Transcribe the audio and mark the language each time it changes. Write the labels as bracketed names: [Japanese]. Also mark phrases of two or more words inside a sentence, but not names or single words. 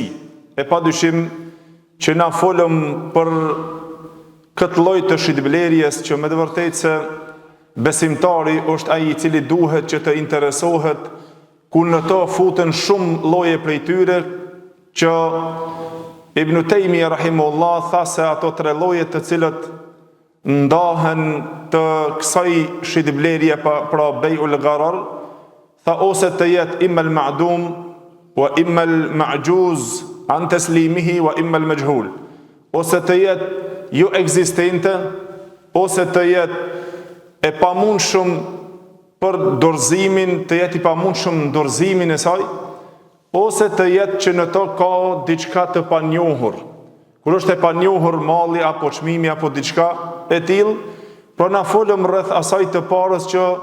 [Albanian] E padyshim që na folëm për këtë lloj të shitblerjes që me të vërtetë se besimtari është ai I cili duhet që të interesohet, ku në to futen shumë lloje prej tyre, që Ibn Taymiyyah rahimahullah tha se ato tre lloje të cilët ndahen të kësaj shitblerje pra [Arabic] بيع الغرر, [Albanian] tha ose të jetë [Arabic] إما المعدوم وإما المعجوز عن تسليمه وإما المجهول, [Albanian] ose të jetë jo ekzistente, ose të jetë e pamundshëm për dorëzimin, të jetë I pamundshëm në dorëzimin e saj, ose të jetë që në to ka diçka të panjohur. Kur është e panjohur malli apo çmimi apo diçka e tillë, pra na folëm rreth asaj të parës që